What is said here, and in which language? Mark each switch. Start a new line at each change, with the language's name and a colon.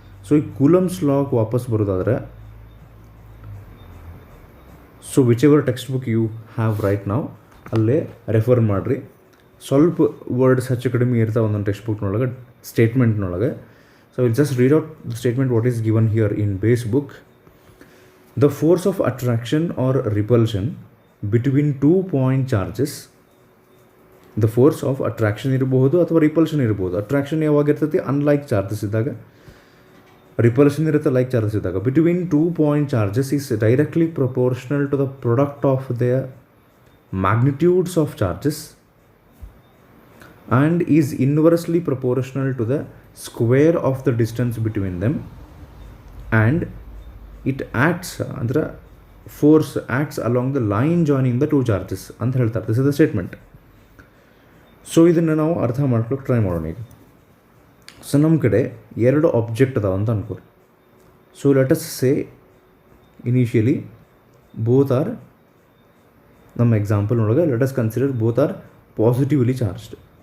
Kannada: So ಈ coulombs ಲಾಗೆ ವಾಪಸ್ ಬರೋದಾದ್ರೆ,
English: so whichever textbook you have right
Kannada: ನಾವು ಅಲ್ಲೇ ರೆಫರ್ ಮಾಡಿರಿ. ಸ್ವಲ್ಪ ವರ್ಡ್ಸ್ ಹೆಚ್ಚು ಕಡಿಮೆ ಇರ್ತಾವೆ ಒಂದೊಂದು text ಬುಕ್ನೊಳಗೆ ಸ್ಟೇಟ್ಮೆಂಟ್ನೊಳಗೆ.
English: So will just read out the statement what is given here in base book. The force of attraction or repulsion between 2 point charges, the force of attraction
Kannada: ಇರಬಹುದು ಅಥವಾ ರಿಪಲ್ಷನ್ ಇರಬಹುದು. Attraction ಯಾವಾಗ ಇರ್ತೈತಿ, unlike charges ಇದ್ದಾಗ. Repulsion ಇರುತ್ತೆ like charges ಇದ್ದಾಗ.
English: between 2 point charges is directly proportional to the product of their magnitudes of charges and is inversely proportional to the square of the distance between them, and it acts ಅಂದರೆ force acts along the line joining the 2 charges
Kannada: ಅಂತ ಹೇಳ್ತಾರೆ.
English: This is the statement.
Kannada: So ಇದನ್ನು ನಾವು ಅರ್ಥ ಮಾಡ್ಕೊಳ್ಳೋಕೆ try ಮಾಡೋಣ ಈಗ. So ನಮ್ಮ ಕಡೆ 2 ಆಬ್ಜೆಕ್ಟ್ ಅದಾವ ಅಂತ ಅನ್ಕೋರಿ.
English: so let us say initially both are,
Kannada: ನಮ್ಮ ಎಕ್ಸಾಂಪಲ್ನೊಳಗೆ
English: Let us consider both are positively charged.